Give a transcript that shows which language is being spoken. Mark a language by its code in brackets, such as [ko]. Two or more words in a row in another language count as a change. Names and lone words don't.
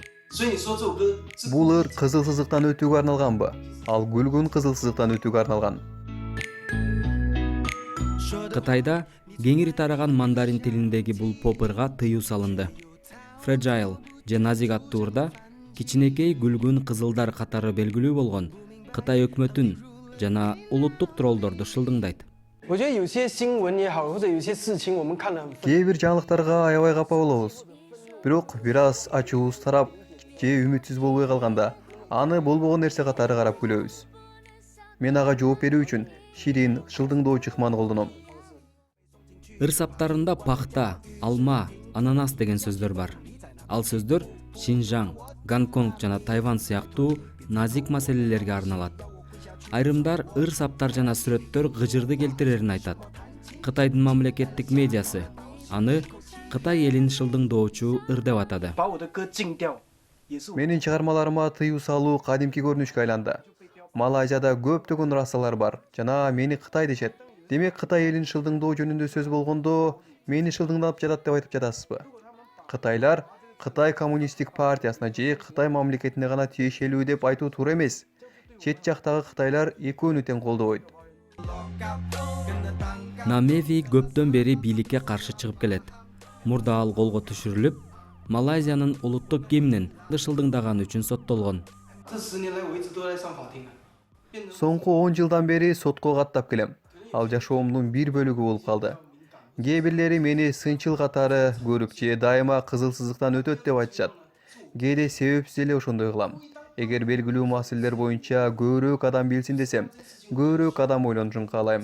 [zh] 所以你说这首歌是 [ky] Бул ыр кызыл сызыктан өтүүгө арналганбы? Ал күлгүн кызыл сызыктан өтүүгө арналган. Кытайда кеңири тараган мандарин тилиндеги бул поп ырга тыюу салынды. Fragile же Назик аттуу ырда кичинекей күлгүн кызылдар катары белгилүү болгон Кытай өкмөтүн жана улуттук троллдорду шылдыңдайт. [zh] 我觉得有些新闻也好，或者有些事情我们看得很 [ky] Кээ бир жаңылыктарга аябай капа болобуз. Бирок бир аз ачуубуз тарап же үмүтсүз болбой калганда аны болбогон нерсе катары карап күлөбүз. Мен ага жооп берүү үчүн ширин, шылдыңдоочу ыкманы колдоном. Ыр саптарында пахта, алма, ананас деген сөздөр бар. Ал сөздөр Шинжаң, Гонконг жана Тайвань сыяктуу назик маселелерге арналат. Айрымдар ыр саптар жана сүрөттөр гыжырды келтирерин айтат. Кытайдын мамлекеттик медиасы аны Кытай элин шылдыңдоочу ыр деп атады. [zh] 把我的歌禁掉，也是我 [ky] Менин чыгармаларыма тыюу салуу кадимки көрүнүшкө айланды. Малайзияда көптөгөн расалар бар жана мени Кытай дешет. Демек Кытай элин шылдыңдоо жөнүндө сөз болгондо мени шылдыңдап жатат деп айтып жатасызбы? Кытайлар Кытай коммунисттик партиясына же Кытай мамлекетине гана тиешелүү деп айтуу туура эмес. Чет жактагы кытайлар экөөнү тең колдобойт. Намеви көптөн бери бийликке каршы чыгып келет. Мурда ал колго түшүрүлүп, Малайзиянын улуттук гимнин шылдыңдаган үчүн соттолгон. [zh] 这10年来我一直都在上法庭。 [ky] Соңку 10 жылдан бери сотко каттап келем. Ал жашоомдун бир бөлүгү болуп калды. Кээ бирлери мени сынчыл катары көрүп же дайыма кызыл сызыктан өтөт деп айтышат. Кээде себепсиз эле ошондой кылам. Эгер белгилүү маселелер боюнча көбүрөөк адам билсин десем, көбүрөөк адам ойлонушун каалайм.